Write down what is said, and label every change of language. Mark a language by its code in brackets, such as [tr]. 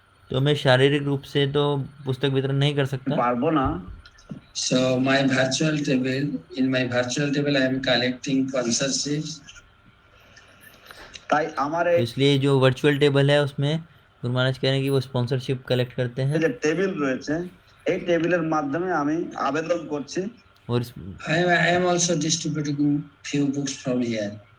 [hi] तो मैं शारीरिक रूप से तो पुस्तक वितरण नहीं कर सकता। [bn] পারবো না। [en] So in my virtual table I am collecting sponsorships. [bn] তাই আমার [hi] तो इसलिए जो वर्चुअल टेबल है उसमें गुरु महाराज कह रहे हैं कि वो स्पॉन्सरशिप कलेक्ट करते हैं। [bn] যে টেবিল রয়েছে এই টেবিলের মাধ্যমে আমি আবেদন করছি। [hi] और [en] I am also distributing few books from here.